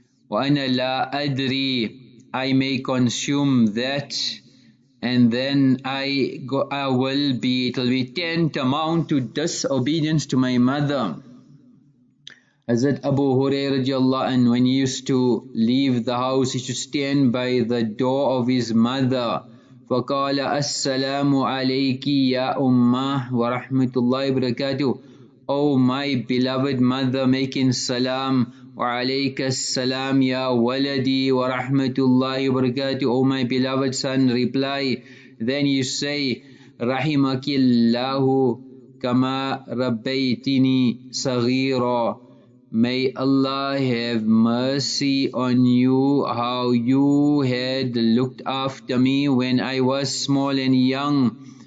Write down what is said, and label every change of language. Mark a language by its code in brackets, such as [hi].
[ar] وَأَنَا لَا أَدْرِي, [en] I may consume that, and then it'll be tantamount to disobedience to my mother. Hazrat Abu Hurairah radiallahu anhu, when he used to leave the house, he should stand by the door of his mother. [ar] فَقَالَ السَّلَامُ عَلَيْكِ يَا أُمَّهِ وَرَحْمَةُ اللَّهِ وَبَرَكَاتُهُ, [en] O my beloved mother, making salam. [ar] وَعَلَيْكَ السَّلَامُ يَا وَلَدِي وَرَحْمَةُ اللَّهِ وَبَرَكَاتُهُ, [en] O my beloved son, reply. Then you say, [ar] رَحِمَكِ اللَّهُ كَمَا رَبَّيْتِنِي صَغِيرًا, [en] may Allah have mercy on you, how you had looked after me when I was small and young.